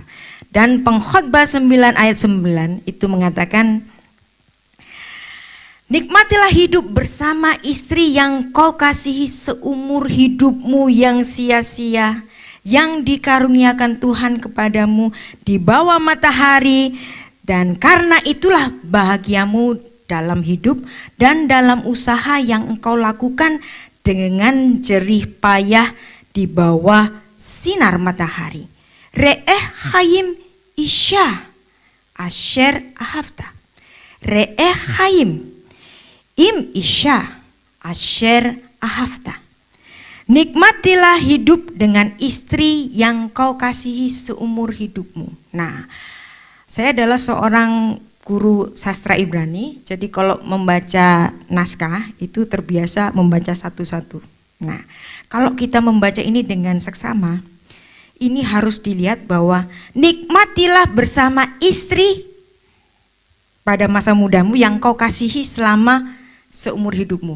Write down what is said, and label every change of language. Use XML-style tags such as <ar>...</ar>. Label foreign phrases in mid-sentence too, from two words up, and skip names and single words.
<id>Dan Pengkhotbah 9 ayat 9 itu mengatakan, nikmatilah hidup bersama istri yang kau kasihi seumur hidupmu yang sia-sia, yang dikaruniakan Tuhan kepadamu di bawah matahari, dan karena itulah bahagiamu dalam hidup dan dalam usaha yang engkau lakukan dengan jerih payah di bawah sinar matahari.</id> <he>ראה חיים אשה אשר אהבת. ראה חיים עם אשה אשר אהבת.</he> <id>Nikmatilah hidup dengan istri yang kau kasihi seumur hidupmu. Nah, saya adalah seorang guru sastra Ibrani, jadi kalau membaca naskah itu terbiasa membaca satu-satu. Nah, kalau kita membaca ini dengan seksama, ini harus dilihat bahwa nikmatilah bersama istri pada masa mudamu yang kau kasihi selama seumur hidupmu.</id>